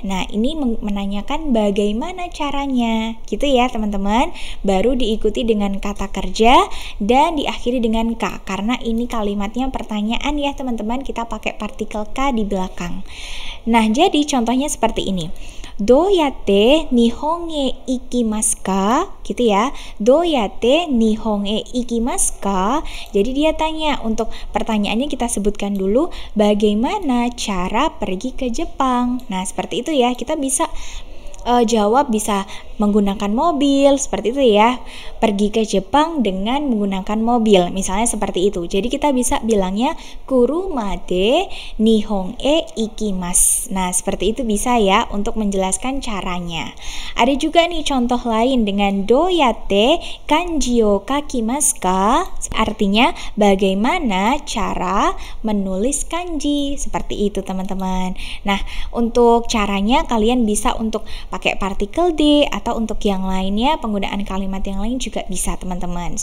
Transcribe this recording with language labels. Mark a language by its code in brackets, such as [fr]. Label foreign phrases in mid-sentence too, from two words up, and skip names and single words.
[id] Nah, ini menanyakan bagaimana caranya, gitu ya, teman-teman. Baru diikuti dengan kata kerja dan diakhiri dengan ka, karena ini kalimatnya pertanyaan ya, teman-teman. Kita pakai partikel ka di belakang. Nah, jadi contohnya seperti ini. [ja] Doyatte nihon e ikimasu ka? [id] Gitu ya. [ja] Doyatte nihon e ikimasu ka? [id] Jadi dia tanya, untuk pertanyaannya kita sebutkan dulu bagaimana cara pergi ke Jepang. Nah, seperti itu ya. Kita bisa jawab bisa menggunakan mobil, seperti itu ya. Pergi ke Jepang dengan menggunakan mobil, misalnya seperti itu. Jadi kita bisa bilangnya [ja] kuruma de nihon e ikimasu. [id] Nah, seperti itu bisa ya untuk menjelaskan caranya. Ada juga nih contoh lain dengan [ja] doyatte kanji o kakimasu ka? [id] Artinya bagaimana cara menulis kanji, seperti itu, teman-teman. Nah, untuk caranya kalian bisa untuk pakai partikel D, atau untuk yang lainnya penggunaan kalimat yang lain juga bisa, teman-teman.